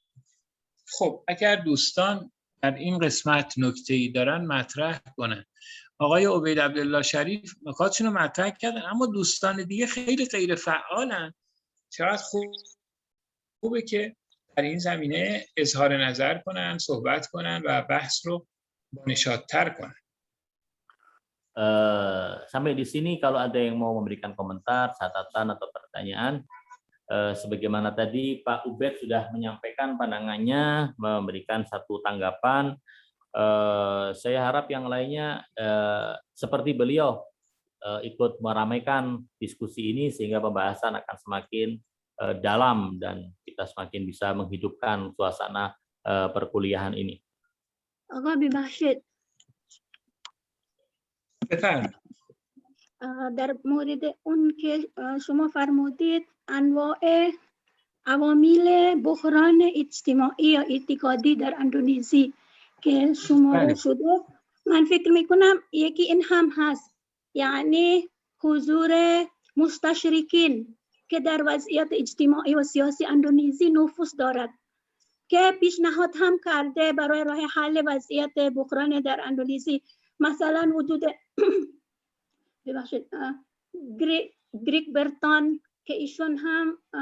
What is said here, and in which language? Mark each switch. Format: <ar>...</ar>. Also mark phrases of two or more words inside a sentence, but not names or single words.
<fa>خب اگر دوستان در این قسمت نکته‌ای دارن مطرح کنن. آقای عبید عبدالله شریف نکاتشون رو مطرح کردن، اما دوستان دیگه خیلی غیر فعالن. چقدر خوبه که در این زمینه اظهار نظر کنن، صحبت کنن و بحث رو نشاط‌تر کنن.</fa> <id>Sampai di sini kalau ada yang mau memberikan komentar, catatan atau pertanyaan, sebagaimana tadi Pak Ubed sudah menyampaikan pandangannya, memberikan satu tanggapan. Saya harap yang lainnya seperti beliau ikut meramaikan diskusi ini sehingga pembahasan akan semakin dalam dan kita semakin bisa menghidupkan suasana perkuliahan ini.</id> <fa>آقا ببخشید بفرمایید. در مورد اون که شما فرمودید انواع عوامل بحران اجتماعی یا اعتقادی در اندونزی که شماره شده، من فکر میکنم یکی این هم هست، یعنی حضور مستشرقین که در وضعیت اجتماعی و سیاسی اندونزی نفوذ دارد که پیشنهاد هم کرده برای راه حل وضعیت بحران در اندونزی، مثلا وجود گریگ برتان که ایشون هم</fa>